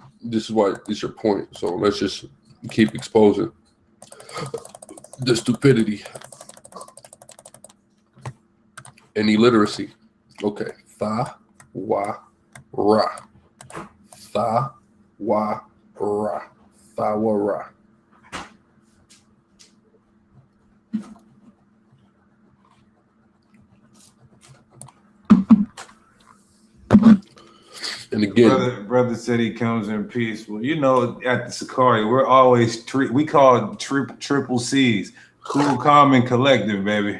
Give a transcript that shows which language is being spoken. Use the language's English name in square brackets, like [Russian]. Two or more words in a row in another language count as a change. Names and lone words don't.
[English] This is why it's your point. So let's just keep exposing the stupidity and illiteracy. Okay. Tha, wa, ra. Tha, wa, ra. Tha, wa, ra. And again, brother said he comes in peace. Well, you know, at the SICARRI, we're always we call triple C's, cool, calm, and collective, baby.